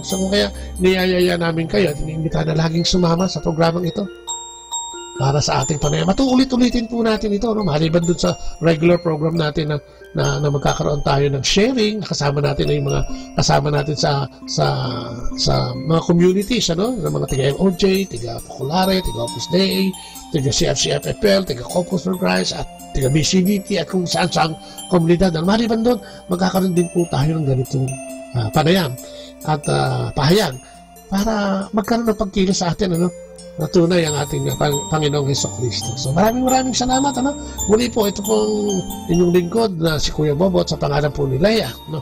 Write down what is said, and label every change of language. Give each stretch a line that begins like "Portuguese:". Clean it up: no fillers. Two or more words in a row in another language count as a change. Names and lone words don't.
Filipino: So kaya niyayaya namin kayo at iniimbita na laging sumama sa programang ito para sa ating panayam. At ulit-ulitin po natin ito, no? Maliban dun sa
English: regular program
Filipino: natin na magkakaroon tayo ng sharing, kasama natin ay mga kasama natin sa mga communities, ano? Ng mga tiga-LOJ, tiga-Focolare, tiga-Opus Dei, tiga-CFCFFL, tiga-Corpus for Christ, at tiga-BCBT, at kung saan-saan komunidad. Maliban doon, magkakaroon din po tayo ng ganitong panayam at pahayag para magkaroon ng pagkilos sa atin, ano? Na tunay ang ating Panginoong Hesukristo. So maraming salamat, ano? Muli po, ito pong inyong lingkod na si Kuya Bobot sa pangalan po ni Leia, no?